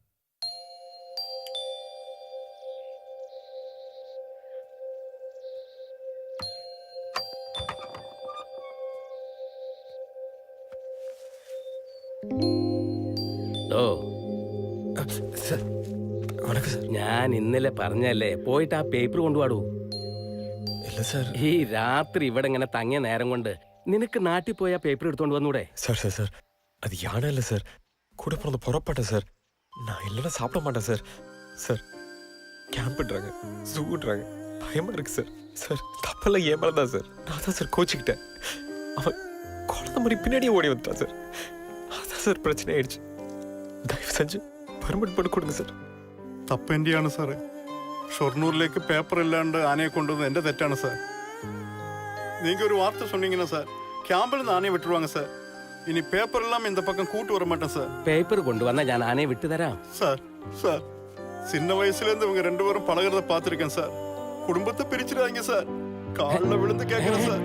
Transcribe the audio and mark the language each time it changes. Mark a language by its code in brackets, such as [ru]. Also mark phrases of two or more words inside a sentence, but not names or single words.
[ml] ഓ ഞാൻ ഇന്നലെ പറഞ്ഞല്ലേ, പോയിട്ട് ആ പേപ്പർ കൊണ്ടുപോടൂ. ഇല്ല സാർ. ഈ രാത്രി ഇവിടെ ഇങ്ങനെ തങ്ങിയ നേരം കൊണ്ട് നിനക്ക് നാട്ടിൽ പോയി ആ പേപ്പർ എടുത്തോണ്ട് വന്നൂടെ? [ta] சார் அது யானை இல்லை சார், கூட பிறந்து புறப்பட்டேன் சார். நான் இல்லைன்னா சாப்பிட மாட்டேன் சார். சார் கேம்ப்ன்றாங்க, ஜூன்றாங்க, பயமா இருக்கு சார். சார் தப்பெல்லாம் ஏன் மேலே தான் சார். நான் தான் சார் கோச்சிக்கிட்டேன். அவன் குழந்தை மாதிரி பின்னாடியே ஓடி வந்துட்டான் சார். அதான் சார் பிரச்சனை ஆயிடுச்சு. தயவு செஞ்சு பெர்மிட் பண்ணி கொடுங்க சார். [ml] തപ്പെന്റെയാണ് സാറേ. ഷൊർണൂരിലേക്ക് പേപ്പർ ഇല്ലാണ്ട് ആനയെ കൊണ്ടുവന്നത് എന്റെ തെറ്റാണ് സാർ. [ta] நீங்க ஒரு வார்த்தை சொன்னீங்கன்னா சார், கேம்பில் இருந்து ஆனையை விட்டுருவாங்க சார். இனி பேப்பர் எல்லாம் இந்த பக்கம் கூட்டு வர மாட்டேன் சார். [ml] പേപ്പർ കൊണ്ടുവന്നാ ഞാൻ ആനയെ വിട്ടുതരാം. [ta] சார் சின்ன வயசுல இருந்து இவங்க ரெண்டு பேரும் பழகிறத பார்த்திருக்கேன் சார். குடும்பத்தை பிரிச்சிடாதீங்க சார். காலில் விழுந்து கேட்கிறேன் சார்.